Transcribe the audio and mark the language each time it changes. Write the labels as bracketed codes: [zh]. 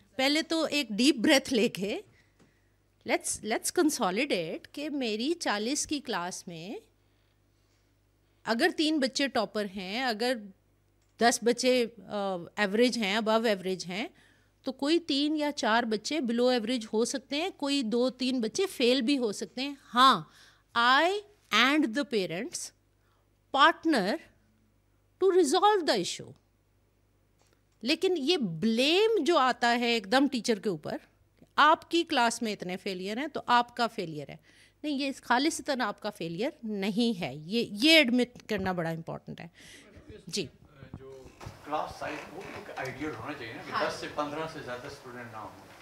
[ur] پہلے تو ایک ڈیپ بریتھ لے کے [en] let's consolidate [ur] کہ میری 40 کی کلاس میں اگر 3 بچے ٹاپر ہیں, اگر 10 بچے ایوریج ہیں, ابو ایوریج ہیں, تو کوئی 3 یا 4 بچے بلو ایوریج ہو سکتے ہیں, کوئی 2-3 بچے فیل بھی ہو سکتے ہیں. [en] ہاں, I and the parents partner to resolve the issue. [ur] لیکن یہ بلیم جو آتا ہے ایک دم ٹیچر کے اوپر, آپ کی کلاس میں اتنے فیلئر ہیں تو آپ کا فیلئر ہے, نہیں, یہ خالصتاً آپ کا فیلئر نہیں ہے. یہ ایڈمٹ کرنا بڑا امپورٹنٹ ہے. جی, کلاس سائز وہ ایک آئیڈیل ہونا چاہیے نا کہ 10 سے 15 سے زیادہ اسٹوڈنٹ نہ ہوں.